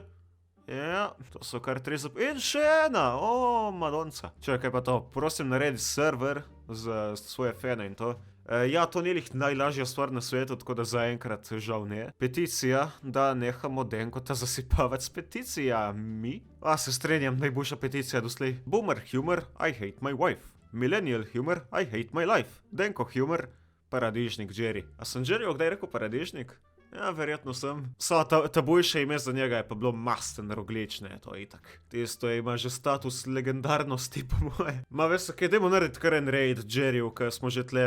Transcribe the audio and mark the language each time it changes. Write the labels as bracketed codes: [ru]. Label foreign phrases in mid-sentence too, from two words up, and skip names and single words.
[sl] Ja, to so kar 3 in še ena, o, madonca. Čakaj pa to, prosim naredi server za svoje fane in to. Ja, to ni lih najlažja stvar na svetu, tako da zaenkrat žal ne. Peticija, da nehamo Denkota zasipavati s peticijami. Se strenjam, najboljša peticija doslej. [en] Boomer humor, I hate my wife. Millennial humor, I hate my life. [sl] Denko humor, paradižnik Jerry. A sem Jerryju kdaj rekel paradižnik? Ja, verjetno sem. Ta boljše ime za njega je pa bilo Masten Roglič, ne, to je itak. Tisto ima že status legendarnosti, po moje. Veš, kaj, dajmo narediti kar en raid Jerryju, ker smo že tle.